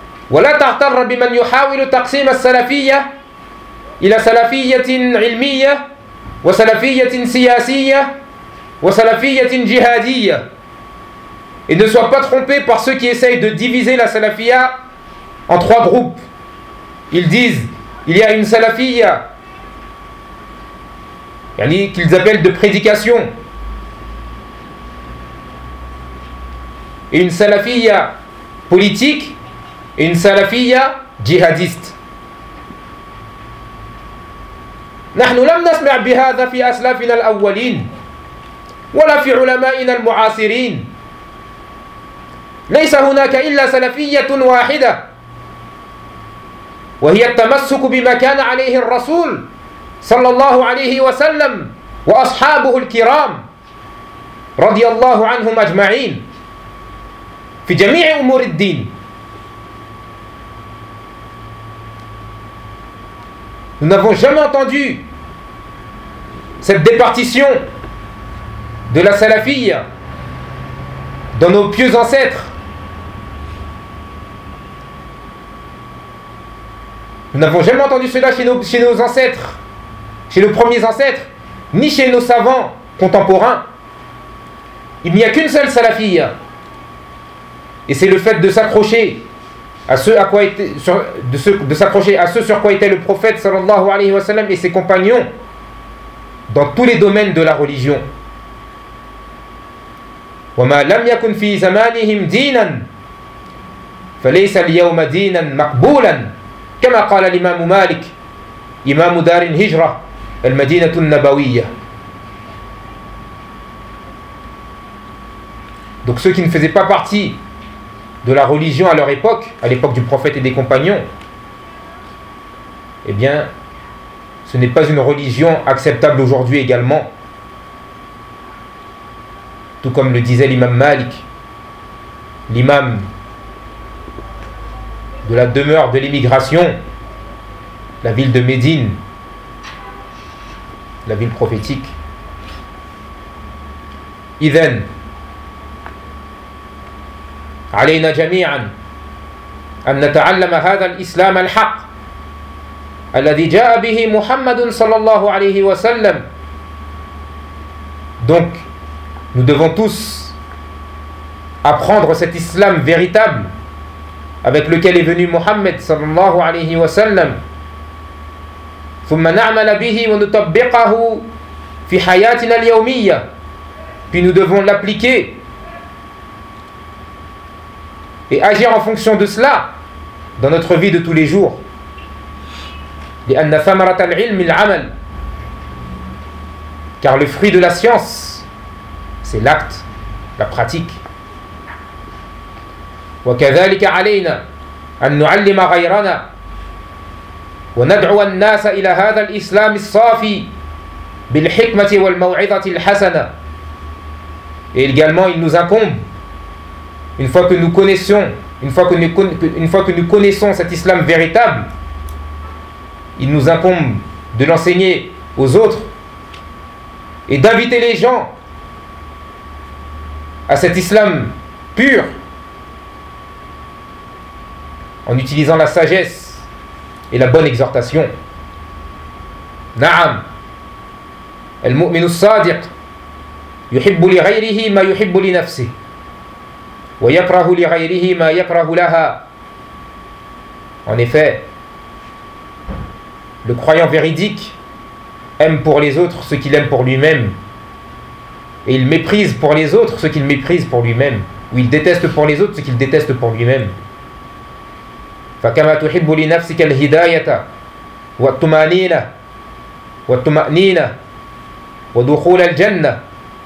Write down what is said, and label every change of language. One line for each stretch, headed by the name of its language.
Arabic: ولا تغتر بمن يحاول تقسيم السلفية إلى سلفية علمية وسلفية سياسية وسلفية جهادية.
French: Et ne sois pas trompé par ceux qui essayent de diviser la salafia en trois groupes. Ils disent, il y a une salafia, yani qu'ils appellent de prédication, et une salafia politique, et une salafia djihadiste.
Arabic: نحن لم نسمع بهذا في أسلافنا الأولين ولا في علمائنا المعاصرين. ليس هناك إلا سلفية واحدة وهي التمسك بما كان عليه الرسول صلى الله عليه وسلم وأصحابه الكرام رضي الله عنهم أجمعين في جميع أمور الدين.
French: Nous n'avons jamais entendu cette départition de la salafia dans nos pieux ancêtres. Nous n'avons jamais entendu cela chez nos ancêtres, chez nos premiers ancêtres, ni chez nos savants contemporains. Il n'y a qu'une seule salafia, et c'est le fait de s'accrocher à ce à quoi était sur, de ce de s'accrocher à ce sur quoi était le prophète sallallahu alayhi wa sallam et ses compagnons dans tous les domaines de la religion.
Arabic: وَمَا لَمْ يَكُنْ فِي زَمَانِهِمْ دِينًا فَلَيْسَ الْيَوْمَ دِينًا مَقْبُولًا كما قال الإمام مالك إمام دار الهجرة المدينة النبوية.
French: Donc ceux qui ne faisaient pas partie de la religion à leur époque, à l'époque du prophète et des compagnons, eh bien, ce n'est pas une religion acceptable aujourd'hui également. tout comme le disait l'imam Malik, l'imam de la demeure de l'émigration, la ville de Médine, la ville prophétique.
Arabic: Iden, علينا جميعا أن نتعلم هذا الإسلام الحق الذي جاء به محمد صلى الله عليه وسلم.
French: Donc, nous devons tous apprendre cet islam véritable avec lequel est venu Mohammed sallallahu alayhi wa sallam.
Arabic: ثم نعمل به ونطبقه في حياتنا اليومية.
French: Puis nous devons l'appliquer et agir en fonction de cela dans notre vie de tous les jours.
Arabic: لأن ثمرة العلم العمل.
French: Car le fruit de la science, c'est l'acte, la pratique.
Arabic: وكذلك علينا أن نعلم غيرنا وندعو الناس إلى هذا الإسلام الصافي بالحكمة والموعظة الحسنة.
French: Et également, il nous incombe, une fois que nous connaissons cet islam véritable, il nous incombe de l'enseigner aux autres et d'inviter les gens à cet islam pur en utilisant la sagesse et la bonne exhortation.
Arabic: Na'am, al-mu'minu sadiq يحب لغيره ما يحب لنفسه ويكره لغيره ما يكره لها.
French: En effet, le croyant véridique aime pour les autres ce qu'il aime pour lui-même, et il méprise pour les autres ce qu'il méprise pour lui-même, ou il déteste pour les autres ce qu'il déteste pour lui-même.
Arabic: فكما تحب لنفسك الهداية والطمأنينة والطمأنينة ودخول الجنة.